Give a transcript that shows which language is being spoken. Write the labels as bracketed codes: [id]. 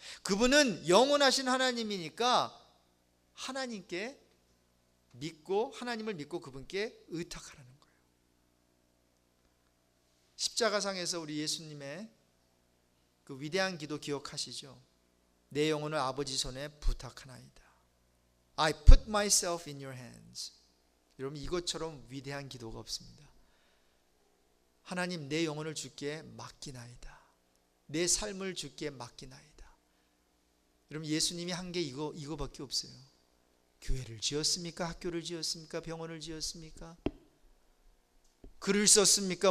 [ko] 그분은 영원하신 하나님이니까 하나님께 믿고, 하나님을 믿고 그분께 의탁하라는 거예요. 십자가상에서 우리 예수님의 그 위대한 기도 기억하시죠? 내 영혼을 아버지 손에 부탁하나이다. [en] I put myself in your hands. [ko] 여러분, 이것처럼 위대한 기도가 없습니다. 하나님, 내 영혼을 주께 맡기나이다. 내 삶을 주께 맡기나이다. 여러분, 예수님이 한 게 이거밖에 없어요. 교회를 지었습니까? 학교를 지었습니까? 병원을 지었습니까? 글을 썼습니까?